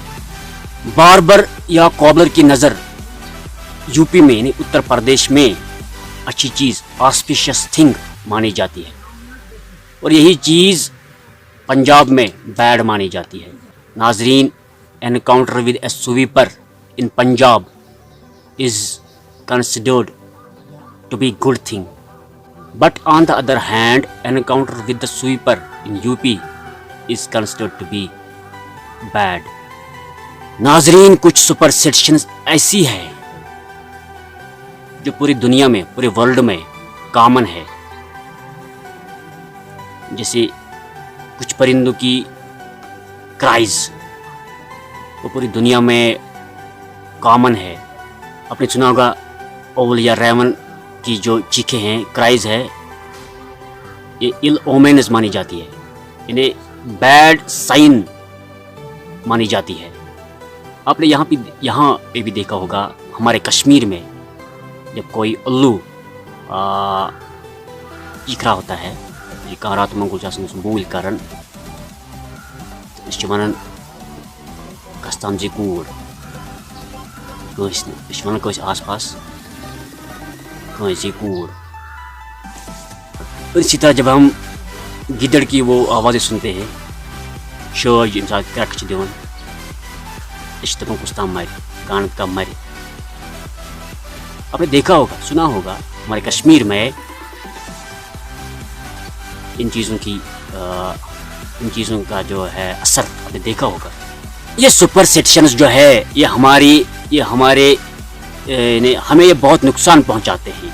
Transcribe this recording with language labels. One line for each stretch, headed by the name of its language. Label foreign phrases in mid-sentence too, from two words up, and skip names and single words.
Urdu: باربر یا کوبلر کی نظر یو پی میں یعنی اتر پردیش میں اچھی چیز,
English: auspicious thing
Urdu: مانی جاتی ہے, اور یہی چیز پنجاب میں بیڈ مانی جاتی ہے.
English: ناظرین, encounter with a sweeper in Punjab is considered to be good thing, but on the other hand encounter with the sweeper in UP is considered to be bad.
Urdu: ناظرین, کچھ سپرسٹیشنز ایسی ہے جو پوری دنیا میں, پورے ورلڈ میں کامن ہے. جیسے کچھ پرندوں کی کرائز وہ پوری دنیا میں کامن ہے. آپ نے سنا ہوگا اول یا ریون کی جو چیخیں ہیں, کرائز ہے, یہ
English: ill omens
Urdu: مانی جاتی ہے, یعنی
English: bad sign
Urdu: مانی جاتی ہے. آپ نے یہاں پہ بھی دیکھا ہوگا ہمارے کشمیر میں جب کوئی الو چیخ رہا ہوتا ہے,
Kashmiri: یہ کہاں رات منگو جاسن بول کرن أسۍ چھِ وَنان کستامجی کوٗر کٲنٛسہِ نہٕ أسۍ چھِ وَنان کٲنٛسہِ آس پاس کٲنٛسہِ کوٗر
Urdu: اور اسی طرح جب ہم گدڑ کی وہ آوازیں سنتے ہیں
Kashmiri: شٲج ییٚمہِ ساتہٕ کرٛٮ۪کہٕ چھِ دِوان أسۍ چھِ دَپان کُس تام مرِ کان کا مرِ
Urdu: آپ نے دیکھا ہوگا سنا ہوگا ہمارے کشمیر میں ان چیزوں کا جو ہے اثر آپ نے دیکھا ہوگا. یہ سپرسٹیشنز جو ہے یہ ہمارے ہمیں یہ بہت نقصان پہنچاتے ہیں.